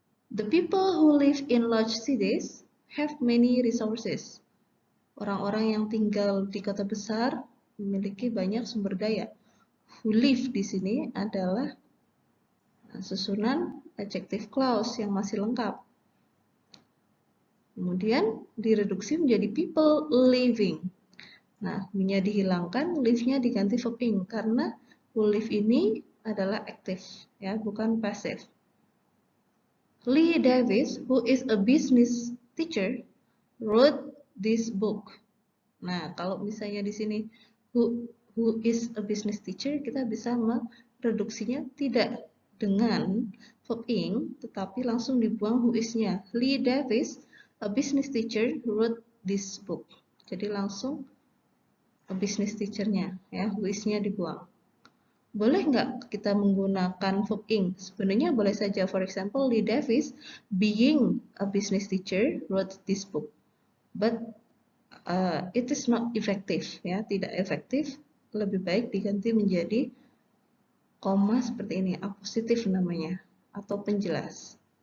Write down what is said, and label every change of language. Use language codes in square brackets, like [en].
[en] The people who live in large cities have many resources. [id] Orang-orang yang tinggal di kota besar memiliki banyak sumber daya. [en] Who live [id] di sini adalah susunan adjective clause yang masih lengkap. Kemudian direduksi menjadi people living. Nah, nya dihilangkan, live-nya diganti verb ing karena who live ini adalah active, ya, bukan passive. [en] Lee Davis, who is a business teacher, wrote this book. [id] Nah, kalau misalnya di sini [en] who is a business teacher, [id] kita bisa mereduksinya tidak dengan verb ing, tetapi langsung dibuang who is-nya. [en] Lee Davis, a business teacher, wrote this book. [id] Jadi langsung [en] a business teacher- [id] nya, ya, who is-nya dibuang. Boleh nggak kita menggunakan verb ing? Sebenarnya boleh saja. [en] For example, Lee Davis, being a business teacher, wrote this book. But it is not effective, [id] ya, tidak efektif. Lebih baik diganti menjadi koma seperti ini, apositif namanya, atau penjelas.